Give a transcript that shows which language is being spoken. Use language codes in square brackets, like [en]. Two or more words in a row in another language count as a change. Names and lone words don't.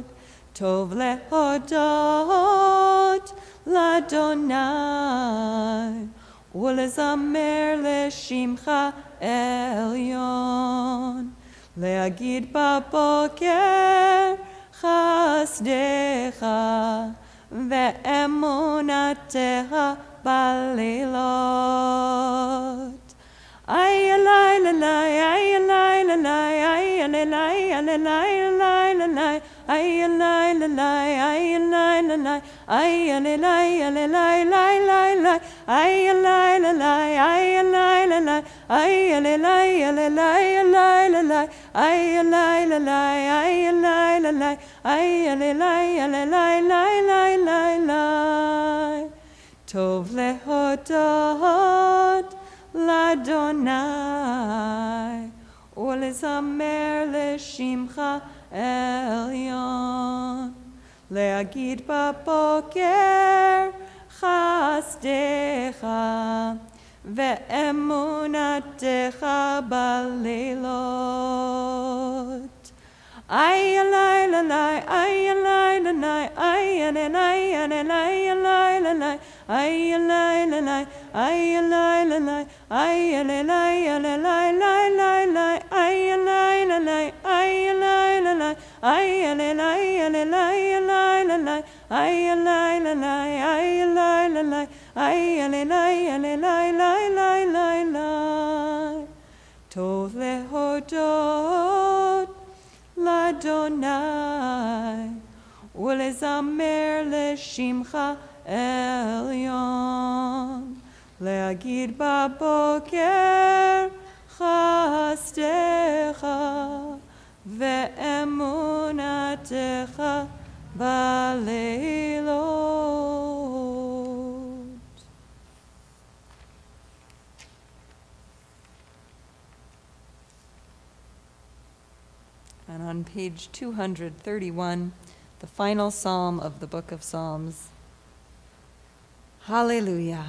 [he] טוב להודות לאדוני ולזמר לשמך עליון. להגיד בבוקר חסדך ואמונתך בלילות. ay alay lalay, ay alay lalay, ay alay alay lalay, ay alay lalay, ay alay lalay, ay alay alay lalay, ay alay lalay, ay alay lalay, ay alay alay lalay, ay alay lalay, ay alay lalay, ay alay alay lalay. טוב להודות לאדוני ולזמר לשמך עליון. להגיד בבוקר חסדך ואמונתך בלילות. ay alay lalay, ay alay lalay, ay alay alay lalay, ay alay lalay, ay alay lalay, ay alay alay lalay, ay alay lalay, ay alay lalay, ay alay alay lalay, ay alay lalay, ay alay lalay, ay alay alay lalay. טוב להודות לאדוני ולזמר לשמך עליון. להגיד בבוקר חסדך ואמונתך בלילות. [en] And on page 231, the final psalm of the book of Psalms. Hallelujah.